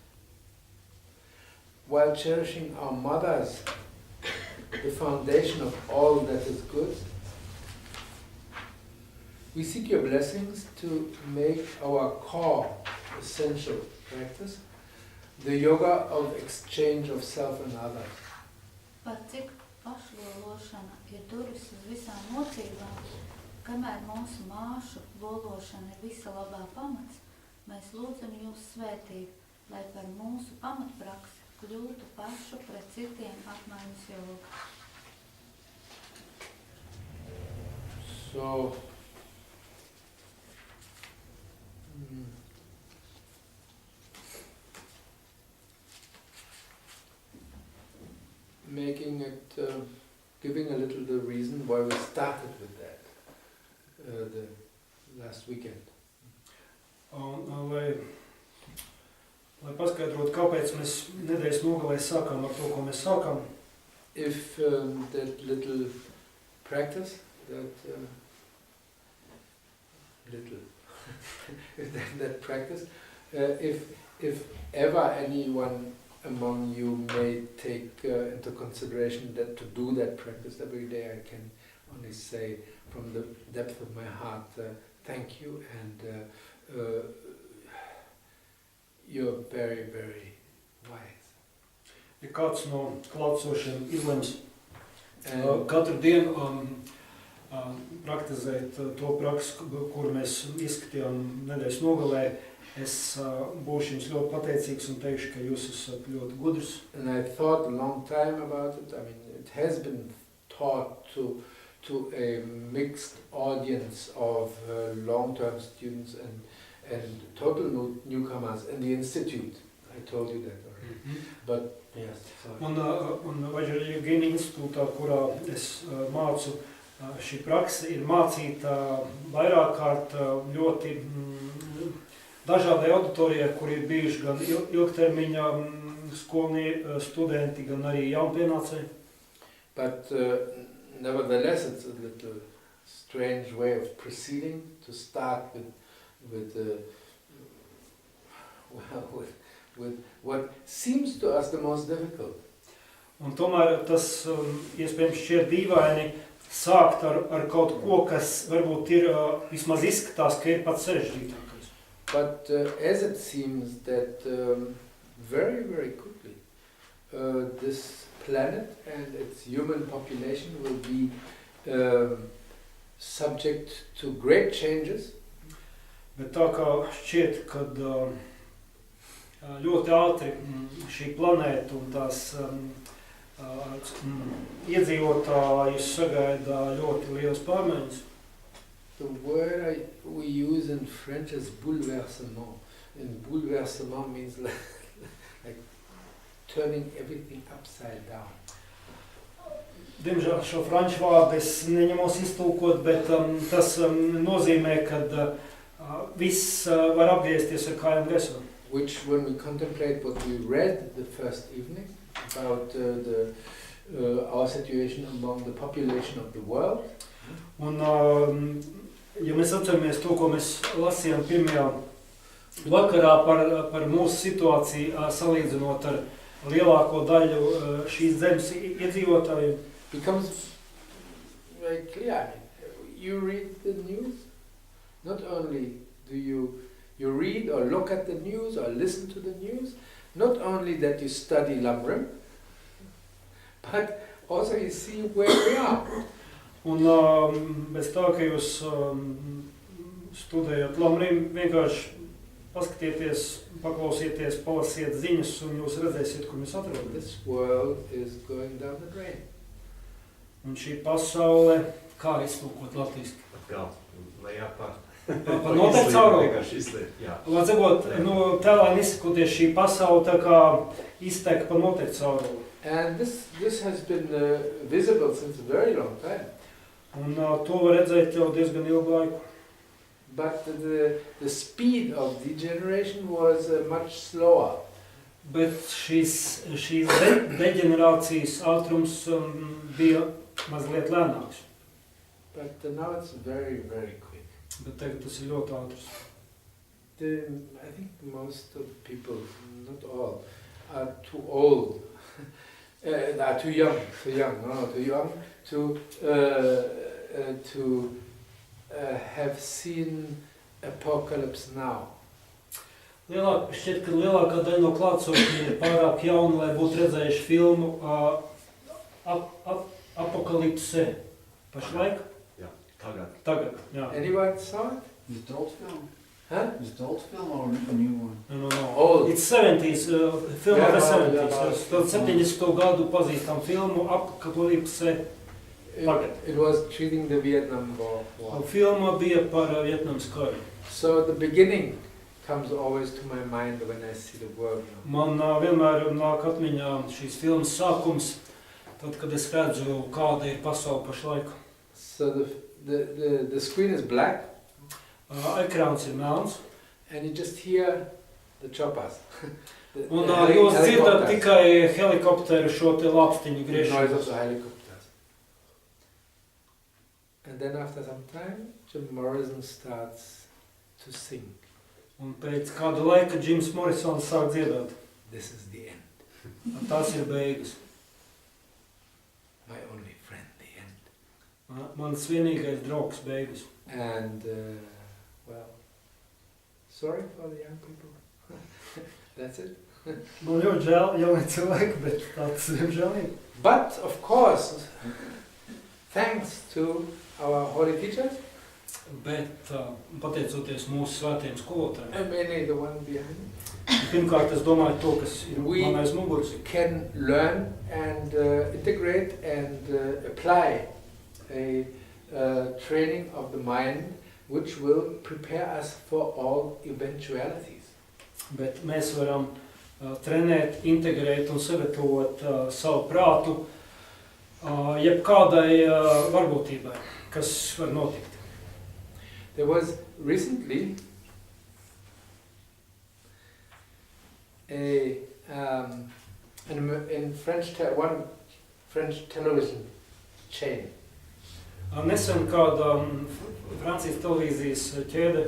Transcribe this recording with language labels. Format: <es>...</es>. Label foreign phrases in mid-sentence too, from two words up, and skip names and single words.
<en>while cherishing our mothers, the foundation of all that is good, we seek your blessings to make our core essential practice, the yoga of exchange of self and others.</en> <lv>Par cik pašlološana ir durvis uz visām mocībām, kamēr mūsu māšu lološana ir visa labā pamats, mēs lūdzam jūs svētību, lai par mūsu pamatpraksi kļūtu pašu pret citiem apmaiņas joga.</lv> <en>So, making it, giving a little the reason why we started with that the last weekend.</en> <lv>Lai paskaidrotu, kāpēc mēs nedēļas nogalē sākām ar to, ko mēs sākām.</lv> <en>If that little practice, that practice, if ever anyone among you may take into consideration that to do that practice every day, I can only say from the depth of my heart, thank you, and you're very, very wise.</en> <lv>Ja kāds no klātsošiem izlems katru dienu praktizēt to praksi, kuru mēs izskatījām nedēļas nogalē, es būšu jums ļoti pateicīgs un teikšu, ka jūs esat ļoti gudrs.</lv> <en>And I thought a long time about it. I mean, it has been taught to a mixed audience of long-term students and total newcomers in the institute. I told you that already. But yes, sorry.</en> <lv>Un Vajrayogini institūtā, kurā es mācu, šī praksa ir mācīta vairāk kārt ļoti dažādai auditorijai, kur ir bijuši gan ilgtermiņa studenti, gan arī jaunpienācēji.</lv> <en>But nevertheless, it's a little strange way of proceeding to start with what seems to us the most difficult.</en> <lv>Un tomēr tas iespējams šķiet dīvaini sākt ar kaut ko, kas varbūt ir vismaz izskatās, ka ir pats sarežģītākais.</lv> <en>But as it seems that very, very quickly this planet and its human population will be subject to great changes.</en> <lv>Bet tā kā šķiet, kad ļoti ātri šī planēta un tās iedzīvotājus sagaida ļoti liels pārmaiņas.</lv> <en>The word we use in French is bouleversement. And bouleversement means like turning everything upside down.</en> <lv>Diemžēl šo franču vārdu es neņemos iztulkot, bet tas nozīmē, ka viss var apgriezties ar kājām gaisā.</lv> <en>Which, when we contemplate what we read the first evening about our situation among the population of the world,</en> <lv>un, ja mēs atceramies to, ko mēs lasījām pirmajā vakarā par mūsu situāciju, salīdzinot ar lielāko daļu šīs zemes iedzīvotājiem,</lv> <en>becomes very clear. You read the news, not only do you read or look at the news or listen to the news, not only that you study Lamrim, but also you see where we are.</en> <lv>Un bez tā, ka jūs studējat Lamrim, vienkārši paskatieties, paklausieties, palasiet ziņas un jūs redzēsiet, kur mēs atrodamies.</lv> <en>This world is going down the drain.</en> <lv>Un šī pasaule, kā iztulkot latviski? Atkal, lejā par noteikti caurumu. Vienkārši izliet, jā. Var sakot, tēlēn izsakoties, šī pasaule tā kā izteika pa noteikti caurumu.</lv> <en>And this has been visible since a very long time.</en> <lv>Un to var redzēt jau diezgan ilgu laiku.</lv> <en>But the speed of degeneration was much slower.</en> <lv>Bet šīs deģenerācijas ātrums bija mazliet lēnāks.</lv> <en>But now it's very, very quick.</en> <lv>Bet tagad tas ir ļoti ātrs.</lv> <en>I think most of the people, not all, are too old. Are too young to have seen Apocalypse Now.</en> <lv>Šķiet, ka lielākā daļa no klātsošiem ir pārāk jauni, lai būtu redzējuši filmu Apokalipse. Pašlaik? Jā, tagad. Tagad, jā.</lv> <en>Anyone saw it? Is it old film? Huh? Is it old film or a new one? No. Old. It's 70s, film Yeah, of the yeah, 70s. yeah. 70.</en> <lv>gadu pazīstam filmu Apokalipse.</lv> <en>It was treating the Vietnam War.</en> <lv>Filma bija par Vietnamas karu.</lv> <en>So the beginning comes always to my mind when I see the world now.</en> <lv>Man vienmēr nāk atmiņā šīs filmas sākums, tad, kad es redzu, kāda ir pasaule pašlaik.</lv> <en>So the screen is black.</en> <lv>Ekrāns ir melns.</lv> <en>And you just hear the choppers.</en> <lv>Un jūs dzirdat tikai helikopteru šo te lāpstiņu</lv> <en>the noise of</en> <lv>griešanos.</lv> <en>the helicopters. And then after some time, Jim Morrison starts to sing.</en> <lv>Un pēc kāda laika Džims Morisons sāk dziedāt.</lv> <en>This is the end.</en> <lv>Un tas ir beigas.</lv> <en>My only friend, the end.</en> <lv>Mans vienīgais draugs beigas.</lv> <en>And, well, sorry for the young people. That's it.</en> <lv>Man ļoti žēl jaunie cilvēki, bet tāds žēl ir.</lv> <en>But, of course, thanks to our holy teachers,</en> <lv>Bet pateicoties mūsu svētiem skolotājiem.</lv> <en>and mainly the one behind me,</en> <lv>Pirmkārt, es domāju to, kas ir</lv> <en>We-</en> <lv>man aiz muguras.</lv> <en>can learn and integrate and apply a training of the mind which will prepare us for all eventualities.</en> <lv>Bet mēs varam trenēt, integrēt un sagatavot savu prātu jebkādai varbūtībai, kas var notikt.</lv> <en>There was recently in one French television chain.</en> <lv>Nesen kāda Francijas televīzijas ķēde,</lv>